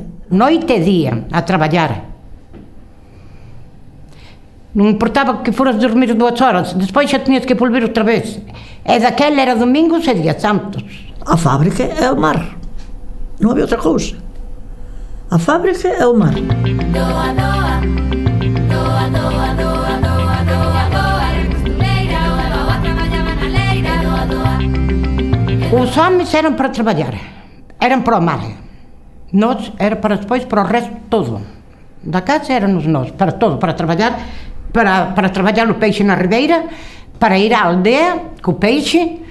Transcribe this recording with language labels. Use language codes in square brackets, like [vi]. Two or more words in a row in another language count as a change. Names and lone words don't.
[gl] Noite e día a traballar. Non importaba que foras dormir 2 horas, despois xa tiñas que volver outra vez. E daquela era domingos e días santos. A fábrica é o mar, non había outra cousa. A fábrica é o mar. Doa, doa, doa, doa, doa, doa, doa, doa, era costureira, o levaba a traballar na leira, doa, doa. Os homens eran para traballar, eran para o mar. Nós era para despois, para o resto todo. Da casa éramos nós, para todo, para traballar, para traballar o peixe na ribeira, para ir á aldea co peixe.